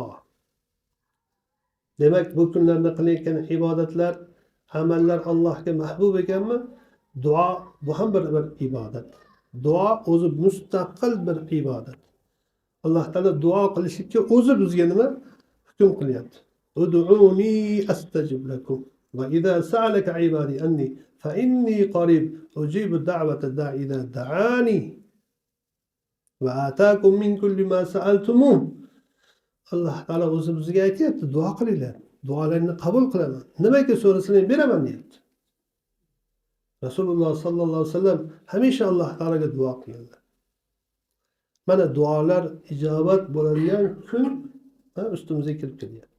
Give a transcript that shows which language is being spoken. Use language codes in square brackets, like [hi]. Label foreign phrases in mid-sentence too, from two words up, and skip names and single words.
[uz] Demak, bu kunlarda qilayotgan ibodatlar, amallar Allohga mahbub ekanmi? Duo bu ham bir ibodat. Duo o'zi mustaqil bir ibodat. Alloh taolo duo qilishga o'zi bizga nima hukm qilyapti? [ar] ادعوني أستجب لكم وإذا سألك عبادي عني فإني قريب أجيب دعوة الداع إذا دعان وآتاكم من كل ما سألتموه. [uz] Alloh taolo o'zi bizga aytayapti, duo qilinglar. Duolaringizni qabul qilaman. Nimaga so'rasangiz beraman deyapti. Rasululloh [ar] صلى الله عليه وسلم [uz] hamisha Alloh taolaga duo qilganlar. Mana duolar ijobat bo'ladigan kun ustimizga kirib kelyapti.